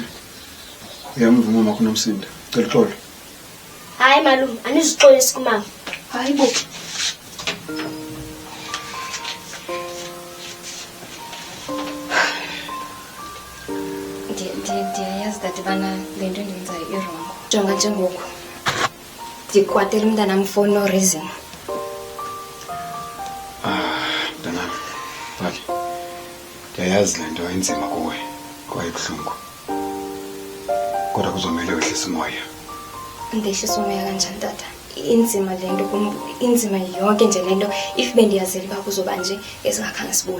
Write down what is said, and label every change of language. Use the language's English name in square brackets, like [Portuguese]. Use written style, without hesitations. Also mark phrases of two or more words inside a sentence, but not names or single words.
[Xhosa] Uyamvuma mama kunomsindo. Cela uxolo. Hayi malume, anizixolisi kumama. Hayibo. Ndiyayazi that bana le nto endiyenzayo irongo. Jonga njengoku. Ndikwatela umntanam [English] for no reason. [Xhosa] Mntanami. Bali. Ndiyayazi le nto enzima kuwe. Kwaye buhlungu. Kodwa kuzomela wehlisa umoya. Ndehlisa umoya kanjani tata? Inzima le nto inzima yonke nje le nto if bendiyazeli uba kuzoba nje esingakhange sibuye.